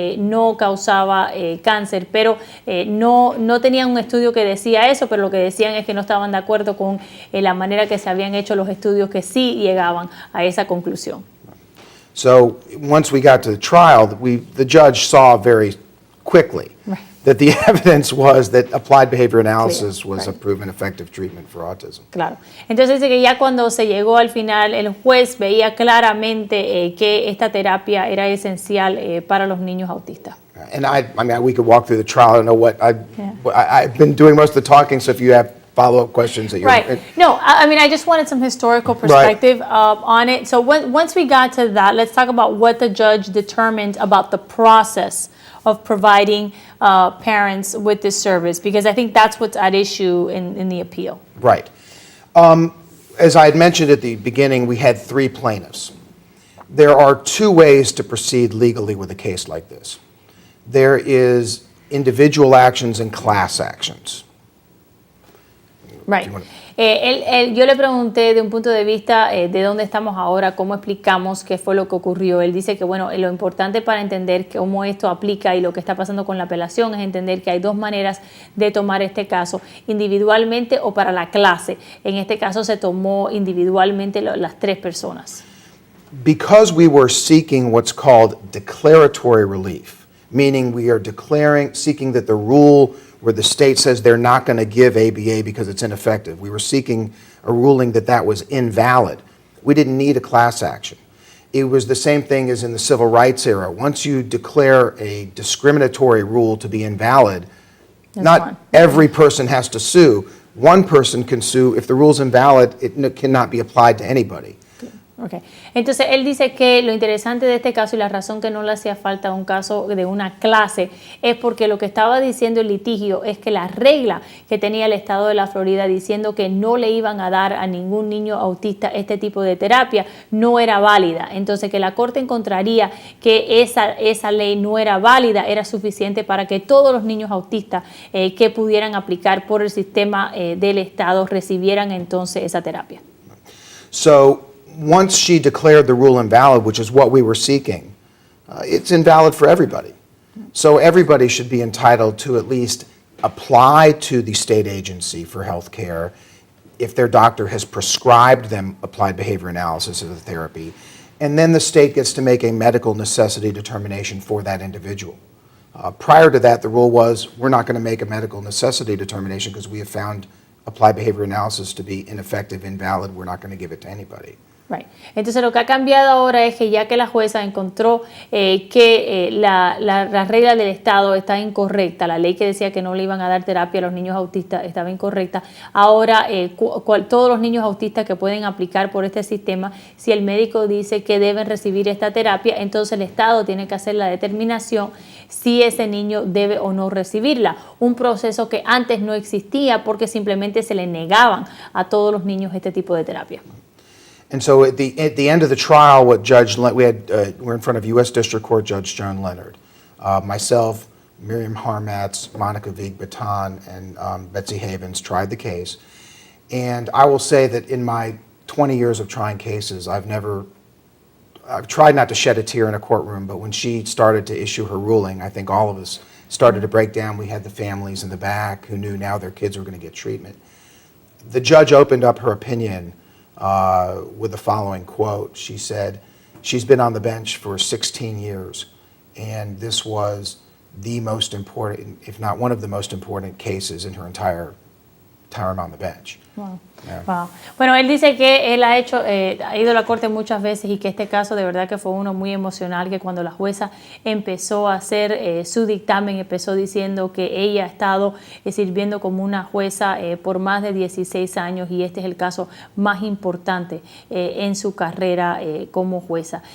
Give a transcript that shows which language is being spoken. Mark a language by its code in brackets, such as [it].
[es] no causaba cáncer, pero no tenían un estudio que decía eso, pero lo que decían es que no estaban de acuerdo con la manera que se habían hecho los estudios que sí llegaban a esa conclusión. [en] So once we got to the trial, the judge saw very quickly that the evidence was that applied behavior analysis was a proven effective treatment for autism. [es] Claro. Entonces dice que ya cuando se llegó al final, el juez veía claramente que esta terapia era esencial para los niños autistas. [en] And I mean, we could walk through the trial. I don't know what I've been doing most of the talking. So if you have follow-up questions that you're right. No, I mean, I just wanted some historical perspective on it. So once we got to that, let's talk about what the judge determined about the process of providing parents with this service, because I think that's what's at issue in the appeal. Right. As I had mentioned at the beginning, we had 3 plaintiffs. There are 2 ways to proceed legally with a case like this. There is individual actions and class actions. Right. [es] Yo le pregunté de un punto de vista de dónde estamos ahora, cómo explicamos qué fue lo que ocurrió. Él dice que, bueno, lo importante para entender cómo esto aplica y lo que está pasando con la apelación es entender que hay 2 maneras de tomar este caso, individualmente o para la clase. En este caso se tomó individualmente las 3 personas. [en] Because we were seeking what's called declaratory relief, meaning we are seeking that the rule where the state says they're not going to give ABA because it's ineffective. We were seeking a ruling that was invalid. we didn't need a class action. It was the same thing as in the civil rights era. Once you declare a discriminatory rule to be invalid, not every person has to sue. One person can sue. If the rule's invalid, it cannot be applied to anybody. Okay. [es] Entonces, él dice que lo interesante de este caso y la razón que no le hacía falta un caso de una clase es porque lo que estaba diciendo el litigio es que la regla que tenía el estado de la Florida diciendo que no le iban a dar a ningún niño autista este tipo de terapia no era válida. Entonces, que la Corte encontraría que esa ley no era válida, era suficiente para que todos los niños autistas que pudieran aplicar por el sistema del estado recibieran entonces esa terapia. [en] So, once she declared the rule invalid, which is what we were seeking, it's invalid for everybody. So everybody should be entitled to at least apply to the state agency for health care if their doctor has prescribed them applied behavior analysis as a therapy. And then the state gets to make a medical necessity determination for that individual. Prior to that, the rule was we're not going to make a medical necessity determination because we have found applied behavior analysis to be ineffective, invalid. We're not going to give it to anybody. Right. [es] Entonces lo que ha cambiado ahora es que ya que la jueza encontró que la regla del Estado está incorrecta, la ley que decía que no le iban a dar terapia a los niños autistas estaba incorrecta, ahora todos los niños autistas que pueden aplicar por este sistema, si el médico dice que deben recibir esta terapia, entonces el Estado tiene que hacer la determinación si ese niño debe o no recibirla. Un proceso que antes no existía porque simplemente se le negaban a todos los niños este tipo de terapia. [en] And so at the end of the trial, we're in front of U.S. District Court Judge Joan Leonard, myself, Miriam Harmatz, Monica Vigue-Baton, and Betsy Havens tried the case. And I will say that in my 20 years of trying cases, I've tried not to shed a tear in a courtroom, but when she started to issue her ruling, I think all of us started to break down. We had the families in the back who knew now their kids were going to get treatment. The judge opened up her opinion with the following quote. She said, she's been on the bench for 16 years, and this was the most important, if not one of the most important cases in her entire time on the bench. Wow. Yeah. Wow. [es] Bueno, él dice que él ha ido a la corte muchas veces y que este caso de verdad que fue uno muy emocional, que cuando la jueza empezó a hacer su dictamen, empezó diciendo que ella ha estado sirviendo como una jueza por más de 16 años y este es el caso más importante en su carrera como jueza.